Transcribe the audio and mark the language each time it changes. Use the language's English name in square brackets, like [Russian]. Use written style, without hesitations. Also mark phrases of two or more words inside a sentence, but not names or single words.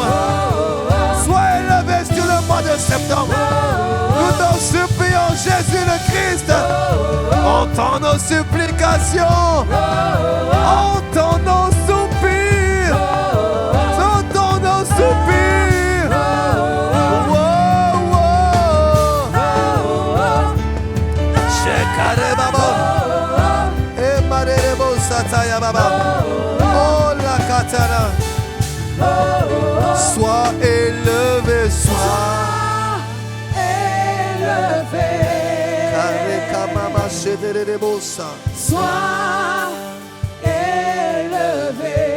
[French] Sois élevé sur le mois de septembre. Nous t'en supplions, Jésus le Christ. Entends nos supplications. Entends nos soupirs. Entends nos soupirs. Wow, wow. Shekare baba. E marerebo sataya baba. Oh la katana. Sois élevé, sois élevé. Sois élevé.